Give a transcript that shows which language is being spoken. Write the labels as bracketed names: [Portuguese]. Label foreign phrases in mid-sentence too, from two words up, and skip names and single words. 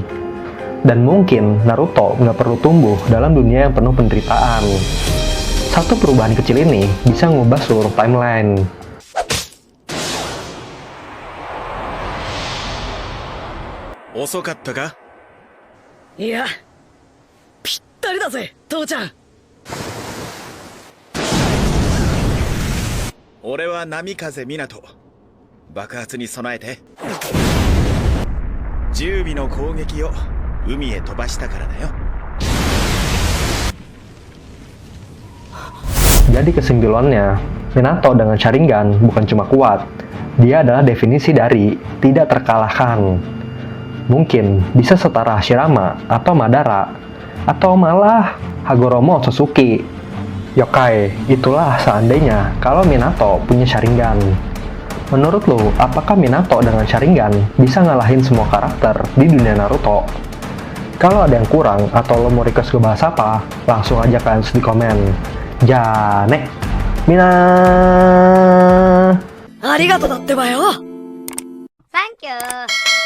[Indonesian] Dan mungkin Naruto nggak perlu tumbuh dalam dunia yang penuh penderitaan. Satu perubahan kecil ini bisa ngubah seluruh timeline. Iya, [Japanese] ぴったりだぜ、父ちゃん。俺は波風湊。爆発に備えて。10尾の攻撃を海へ飛ばしたからだよ。 [Indonesian] Jadi kesimpulannya, Minato dengan Sharingan bukan cuma kuat, dia adalah definisi dari tidak terkalahkan. Mungkin bisa setara Hashirama atau Madara, atau malah Hagoromo Sasuke. Yokai, itulah seandainya kalau Minato punya Sharingan. Menurut lo, apakah Minato dengan Sharingan bisa ngalahin semua karakter di dunia Naruto? Kalau ada yang kurang atau lo mau request gue bahas apa, langsung aja kalian di komen. [Japanese] じゃあね、みんな. ありがとうだってばよ。サンキュー。